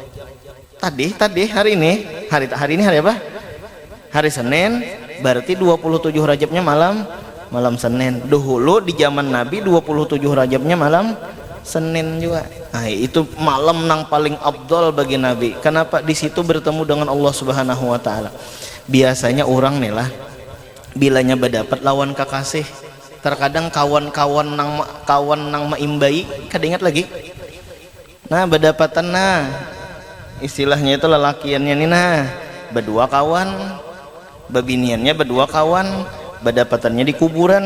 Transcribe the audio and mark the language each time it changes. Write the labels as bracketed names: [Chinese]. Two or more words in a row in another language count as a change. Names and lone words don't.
[Banjar] Tadi hari ini hari apa? Hari Senin, berarti 27 Rajabnya malam Senin. Dahulu di zaman Nabi 27 Rajabnya malam Senin juga. Nah, itu malam yang paling afdol bagi Nabi. Kenapa? Di situ bertemu dengan Allah [Arabic] سبحانه وتعالى. [Banjar] Biasanya orang nih lah bilanya berdapat lawan kekasih, terkadang kawan nang maimbai, kada ingat lagi. Nah, berdapatan istilahnya itu lelakiannya nih berdua kawan, babiniannya berdua kawan, berdapatannya di kuburan.